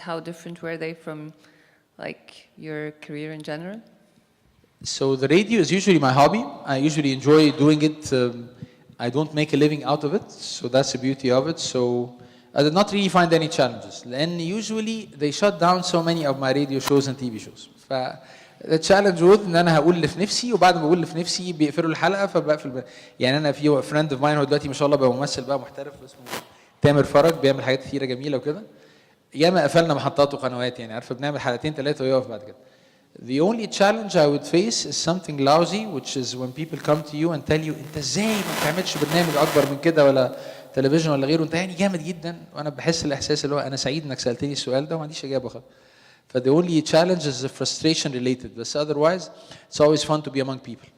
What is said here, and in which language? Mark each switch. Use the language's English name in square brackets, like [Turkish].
[English] How different were they from like your career in general? So the radio is usually my hobby. I usually enjoy doing it. I don't make a living out of it, so that's the beauty of it. So I did not really find any challenges. And usually they shut down so many of my radio shows and TV shows. The challenge was [Arabic] ان انا هقول اللي في نفسي، وبعد ما بقول اللي في نفسي بيقفلوا الحلقه فبقفل. يعني انا في [English] friend of mine [Arabic] هو دلوقتي ما شاء الله بقى ممثل بقى محترف اسمه تامر فرج، بيعمل حاجات كثيره جميله وكده. ياما قفلنا محطات وقنوات، يعني عارفه بنعمل حلقتين ثلاثه ويقف بعد كده. [English] The only challenge I would face is something lousy, which is when people come to you and tell you [Arabic] انت ازاي ما بتعملش برنامج اكبر من كده ولا تلفزيون ولا غيره، انت يعني جامد جدا. وانا بحس الاحساس اللي هو انا سعيد انك سالتني السؤال ده وما عنديش اجابه خالص. [English] But the only challenge is the frustration related. But otherwise, it's always fun to be among people.